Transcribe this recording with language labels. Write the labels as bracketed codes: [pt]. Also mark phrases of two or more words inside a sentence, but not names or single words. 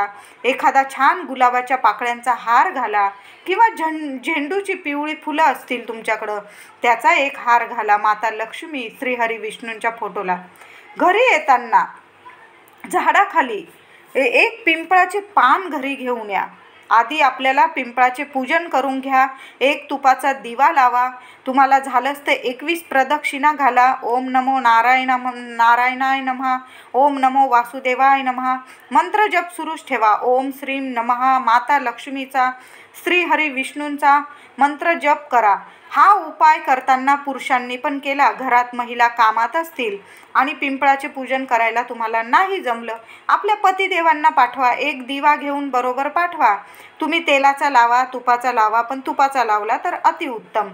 [mr] एखादा छान गुलाबाच्या पाकळ्यांचा हार घाला किंवा झेंडूची पिवळी फुलं असतील तुमच्याकडं, त्याचा एक हार घाला माता लक्ष्मी श्रीहरी विष्णूंच्या फोटोला. घरी येताना झाडाखाली 1 पिंपळाचे पान घरी घेऊन या. आधी आपल्याला पिंपळाचे पूजन करून घ्या. 1 तुपाचा दिवा लावा. तुम्हाला झालंच तर 21 प्रदक्षिणा घाला. [sa] ओम नमो नारायणाय नमः, ओम नमो वासुदेवाय नमः. [mr] मंत्र जप सुरूच ठेवा. [sa] ओम श्रीं नमः. [mr] माता लक्ष्मीचा, श्रीहरी विष्णूंचा मंत्र जप करा. हा उपाय करताना पुरुषांनी पण केला. घरात महिला कामात असतील आणि पिंपळाचे पूजन करायला तुम्हाला नाही जमलं, आपल्या पतिदेवांना पाठवा. 1 दिवा घेऊन बरोबर पाठवा. तुम्ही तेलाचा लावा, तुपाचा लावा, पण तुपाचा लावला तर अतिउत्तम.